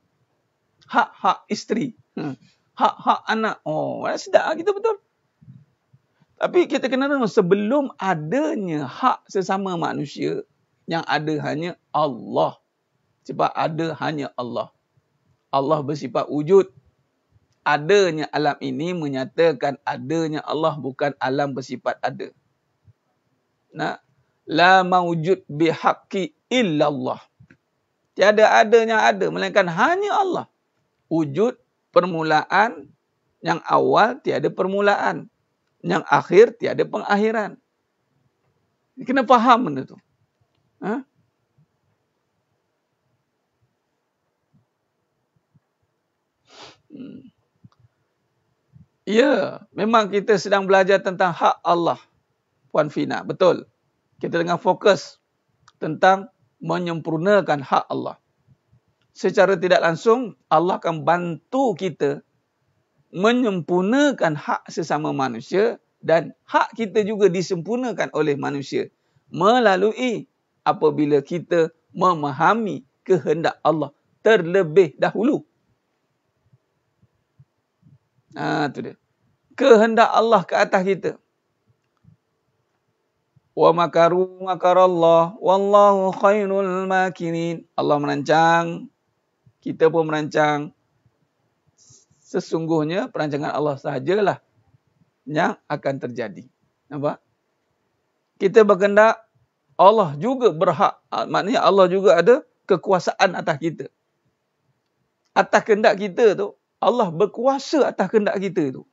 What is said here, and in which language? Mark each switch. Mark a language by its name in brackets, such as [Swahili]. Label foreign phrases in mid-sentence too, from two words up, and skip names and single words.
[Malay] Hak-hak isteri. Hak-hak anak. Oh, sedap kita betul. Tapi kita kena tahu sebelum adanya hak sesama manusia, yang ada hanya Allah. Sebab ada hanya Allah. Allah bersifat wujud. Adanya alam ini menyatakan adanya Allah, bukan alam bersifat ada. Nah, [Arabic] la mawjud bihaqqi illallah. [Malay] Tiada adanya ada, melainkan hanya Allah. Wujud, permulaan, yang awal tiada permulaan. Yang akhir tiada pengakhiran. Kena faham benda tu. Ha? Ya, memang kita sedang belajar tentang hak Allah, Puan Fina. Betul. Kita tengah fokus tentang menyempurnakan hak Allah. Secara tidak langsung, Allah akan bantu kita menyempurnakan hak sesama manusia dan hak kita juga disempurnakan oleh manusia melalui apabila kita memahami kehendak Allah terlebih dahulu. Itu dia. Kehendak Allah ke atas kita. [Arabic] Wa makaru makarallah wallahu khairul makirin. [Malay] Allah merancang, kita pun merancang. Sesungguhnya perancangan Allah sahajalah yang akan terjadi. Nampak? Kita berkehendak, Allah juga berhak. Maknanya Allah juga ada kekuasaan atas kita. Atas kehendak kita tu, Allah berkuasa atas kehendak kita tu.